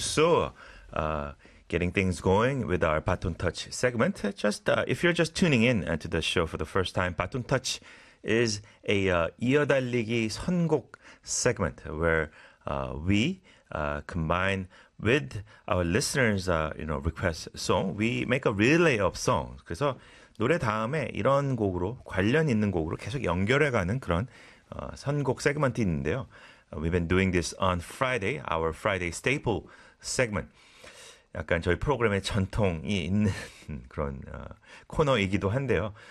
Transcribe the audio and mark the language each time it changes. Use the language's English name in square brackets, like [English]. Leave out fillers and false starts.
[English] So, getting things going with our Baton Touch segment. Just if you're just tuning in to the show for the first time, Baton Touch is a [Korean] 이어달리기 선곡 [English] segment where we combine with our listeners, you know, request song. We make a relay of songs. [Korean] 그래서 노래 다음에 이런 곡으로 관련 있는 곡으로 계속 연결해가는 그런. 선곡 세그먼트 있는데요. [English] We've been doing this on Friday, our Friday staple segment. [Korean] 약간 저희 프로그램의 전통이 있는 그런 코너이기도 한데요.